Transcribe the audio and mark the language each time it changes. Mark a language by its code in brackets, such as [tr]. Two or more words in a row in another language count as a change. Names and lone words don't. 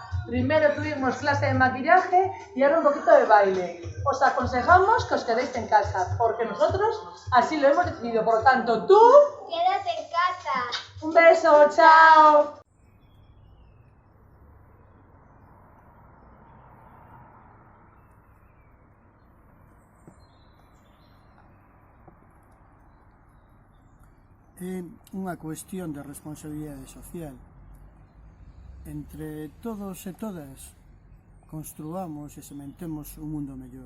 [es] Primero tuvimos clase de maquillaje y ahora un poquito de baile. Os aconsejamos que os quedéis en casa, porque nosotros así lo hemos decidido. Por lo tanto, tú... Quédate en casa. Un beso, chao. [gl] É unha cuestión de responsabilidade social. Entre todos e todas, construamos e sementemos un mundo mellor.